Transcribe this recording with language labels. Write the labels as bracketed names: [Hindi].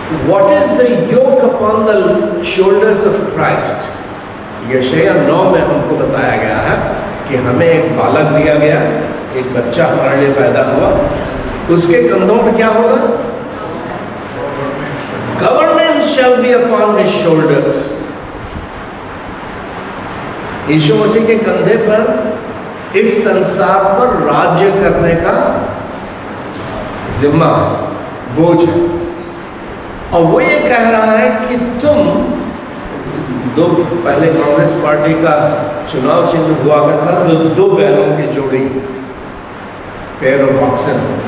[English] What is the yoke upon the shoulders of Christ? [Hindi] यशायाह 9 में हमको बताया गया है कि हमें एक बालक दिया गया, एक बच्चा हमारे लिए पैदा हुआ, उसके कंधों पे क्या होगा? [English] Governance shall be upon his shoulders. [Hindi] यीशु मसीह के कंधे पर इस संसार पर राज्य करने का जिम्मा, बोझ है। और वो ये कह रहा है कि तुम पहले कांग्रेस पार्टी का चुनाव चिन्ह हुआ करता, दो बैलों की जोड़ी, [English] Pair of oxen.